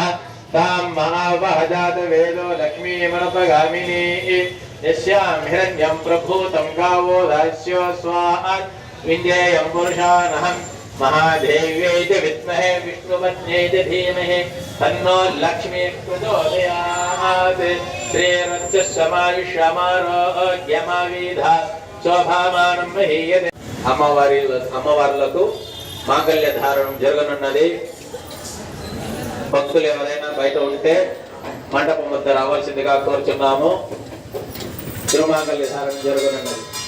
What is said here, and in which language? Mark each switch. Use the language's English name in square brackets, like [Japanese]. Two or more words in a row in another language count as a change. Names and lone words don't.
[Sanskrit] तां महावः जातवेदो लक्ष्मीमनुपगामिनी यस्यां हिरण्यं प्रभूतं गावो दास्यो स्वाहात् विन्देयं पुरुषानहं महादेव्यै च विद्महे विष्णुपत्न्यै च धीमहि तन्नो लक्ष्मीः प्रचोदयात् श्रीरञ्जस्समायुष्यमारोग्यमाविधा శోభామానం మహీయతే. [Telugu] అమ్మవార్లకు మాంగళ్య ధారణం జరగనున్నది. భక్తులు ఎవరైనా బయట ఉంటే మండపం వద్ద రావాల్సిందిగా కోరుచున్నాము. తిరుమాంగళ్య ధారణం జరగనున్నది.